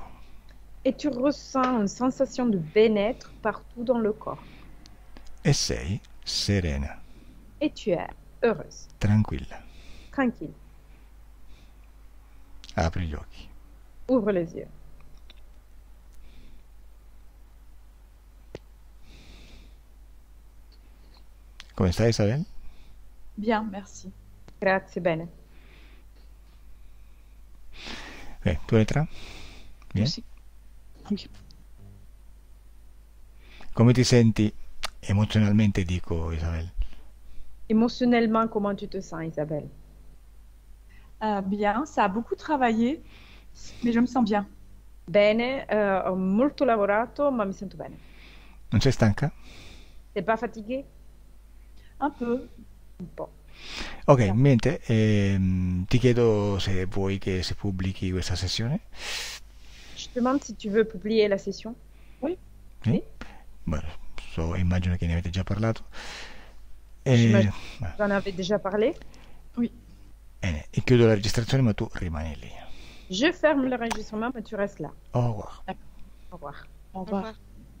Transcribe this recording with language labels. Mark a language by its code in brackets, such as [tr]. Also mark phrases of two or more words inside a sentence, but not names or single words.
[fr] et tu ressens une sensation de bien-être partout dans le corps. [it] E sei serena, [fr] Et tu es heureuse, [it] tranquilla. [fr] tranquille. [it] Apri gli occhi. [fr] Ouvre les yeux. [it] Come stai Isabel? [fr] Bien, merci. [it] Grazie, bene. Tu Elettra? [fr] Bien? Aussi. Oui. [it] Come ti senti emozionalmente, dico Isabel? [fr] Émotionnellement, comment tu te sens, Isabelle? Bien, ça a beaucoup travaillé, mais je me sens bien. [it] Bene, ho molto lavorato, ma mi sento bene. Non sei stanca? [fr] T'es pas fatigué? Un peu. [it] Un po'. Ok, No. niente, ti chiedo se vuoi che si pubblichi questa sessione. [fr] Je te demande si tu veux publier la session. Oui. [it] Sì? Beh, immagino che ne avete già parlato. [fr] J'imagine. [it] Beh, [fr] J'en avais déjà parlé. Oui. [it] bene, e chiudo la registrazione, ma tu rimani lì. [fr] Je ferme l'enregistrement, mais tu restes là. Au revoir. Au revoir. Au Au revoir. revoir.